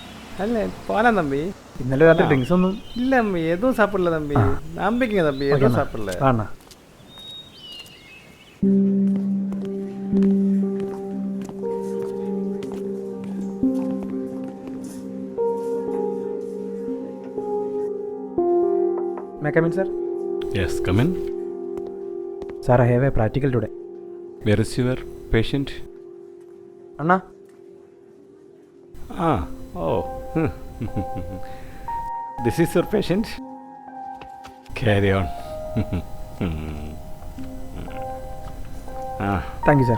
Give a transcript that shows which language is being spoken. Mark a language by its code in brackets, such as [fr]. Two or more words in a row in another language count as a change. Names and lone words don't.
[ta] அல்ல போலாம் தம்பி. [ml] ഇന്നലെ രാത്രി ഡ്രിങ്ക്സ് ഒന്നും [ta] இல்ல தம்பி, எதுவும் சாப்பிடல தம்பி. நம்பிக்கை தம்பி, எதுவும் சாப்பிடல. [ml] കാണാ. [en] May I come in, sir? Yes, come in. Sir, I have a practical today. Where is your patient? [ml] അണ്ണാ, [en] Ah, oh. This is your patient? Carry on. Ah, Thank you sir.